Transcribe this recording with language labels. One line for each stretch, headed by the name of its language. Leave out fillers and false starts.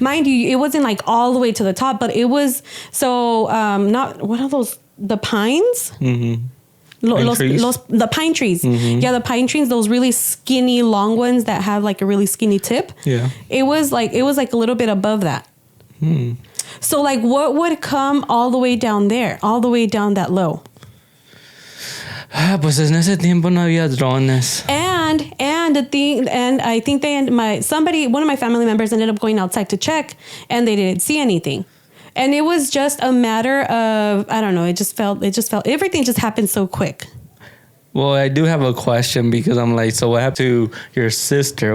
English: Mind you, it wasn't like all the way to the top, but it was not what are those, the pines? Mm-hmm. The pine trees. Mm-hmm. Yeah, the pine trees, those really skinny long ones that have like a really skinny tip. Yeah. It was like a little bit above that. So like what would come all the way down there, all the way down that low?
Spanish: Pues en ese tiempo no había drones.
English: And I think one of my family members ended up going outside to check and they didn't see anything. And it was just a matter of, I don't know, it just felt everything just happened so quick. Well, I do have a question because I'm like, so what happened to your sister?